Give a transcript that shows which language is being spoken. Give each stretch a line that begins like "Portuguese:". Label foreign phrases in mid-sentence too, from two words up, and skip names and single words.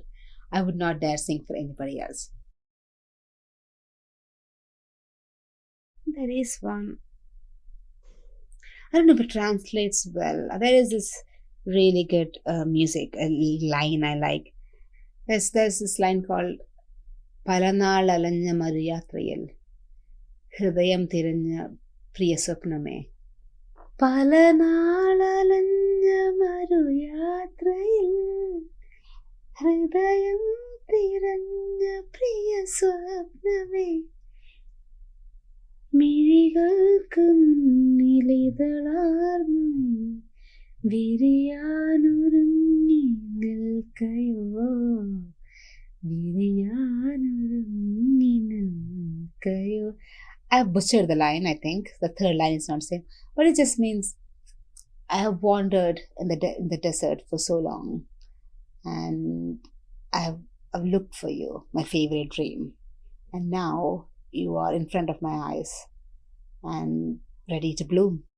English: I would not dare sing for anybody else. There is one. I don't know if it translates well. There is this really good music, a line I like. There's this line called
Malayalam: പലനാൾ അലഞ്ഞ മരുയാത്രയിൽ ഹൃദയം തിരഞ്ഞ പ്രിയ സ്വപ്നമേ. പലനാൾ അലഞ്ഞ മരുയാത്രയിൽ ഹൃദയം തിരഞ്ഞ പ്രിയ സ്വപ്നമേ. മിഴികൾക്ക് മുന്നിലിതളാർന്നു വിരിയാനൊരുങ്ങി നിൽക്കയോ വിരിയാനൊരുങ്ങി നിൽക്കയോ.
English: I have butchered the line, I think. The third line is not the same. But it just means I have wandered in the desert for so long. And I've looked for you, my favorite dream. And now you are in front of my eyes and ready to bloom.